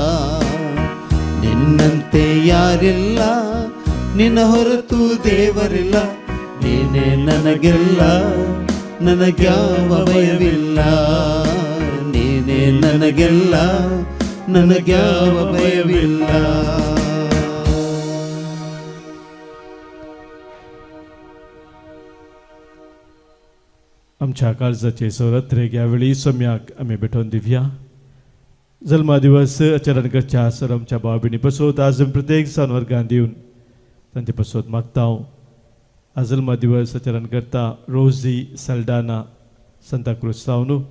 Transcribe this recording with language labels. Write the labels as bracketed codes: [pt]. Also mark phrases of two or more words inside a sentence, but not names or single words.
[kn] ನಿನ್ನಂತೆ ಯಾರಿಲ್ಲ ನಿನ್ನ ಹೊರತು ದೇವರಿಲ್ಲ ನೀನೇ ನನಗೆಲ್ಲ ನನಗ್ಯಾವ ಭಯವಿಲ್ಲ ನೀನೇ ನನಗೆಲ್ಲ ನನಗ್ಯಾವ ಭಯವಿಲ್ಲ [kok] आमच्या काळजाचे सौरत्रेक यावेळी सम्याक आम्ही भेटून दिवया जल्मा दिवस आचरण करच्या सर आमच्या भाव भयणी पासत आज प्रत्येक सण वर्गान दिवन तांचे पासत मागता आज जल्मा दिवस आचरण करता रोजी सल्डाना सांताक्रूज सावन